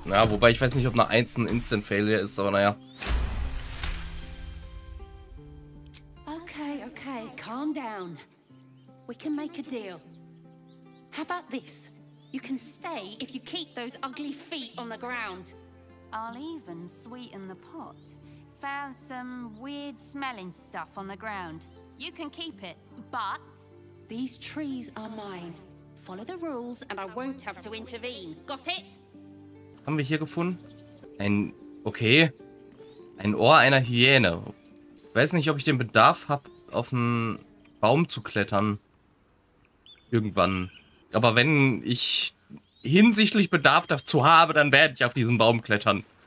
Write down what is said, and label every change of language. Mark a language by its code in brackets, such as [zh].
[de] Na, wobei ich weiß nicht, ob eine 1 ein Instant Failure ist, aber naja. [en] Okay, calm down. We can make a deal. How about this? You can stay if you keep those ugly feet on the ground. I'll even sweeten the pot. Found some weird smelling stuff on the ground. You can keep it, but These trees are mine. Follow the rules and I won't have to intervene. Got it? [de] Was haben wir hier gefunden? Okay. Ein Ohr einer Hyäne. Ich weiß nicht, ob ich den Bedarf habe, auf einen Baum zu klettern. Irgendwann. Aber wenn ich hinsichtlich Bedarf dazu habe, dann werde ich auf diesen Baum klettern.